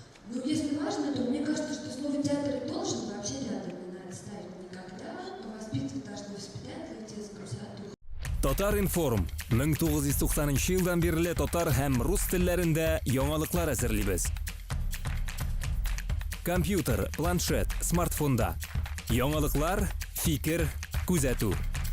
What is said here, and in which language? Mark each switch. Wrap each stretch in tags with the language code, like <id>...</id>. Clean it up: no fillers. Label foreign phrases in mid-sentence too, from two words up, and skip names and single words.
<ru>Ну, если важно, то мне кажется, что слово театр должен вообще рядом не надо ставить никогда. Воспитывать должны воспитатели, те загрузят дух.</ru> <tt>Татар информ 1990 елдан бері татар һәм рус телләрендә яңалыклар әзерлибез. Компьютер, планшет, смартфонда. Яңалыклар, фикер, күзәтү.</tt>